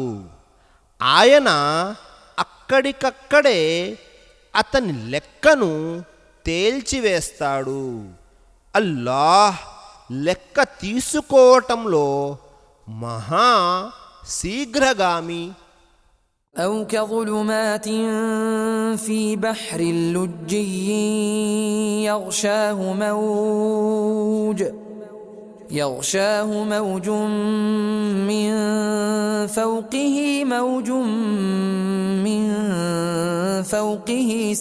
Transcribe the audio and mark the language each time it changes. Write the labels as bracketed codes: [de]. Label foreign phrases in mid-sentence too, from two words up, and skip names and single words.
[te] ఆయన అక్కడికక్కడే అతని లెక్కను తేల్చివేస్తాడు. అల్లాహ్ లెక్క తీసుకోవటంలో మహా శీఘ్రగామి. [ar] أو كظلمات في بحر لجي يغشاه موج من فوقه موج من فوقه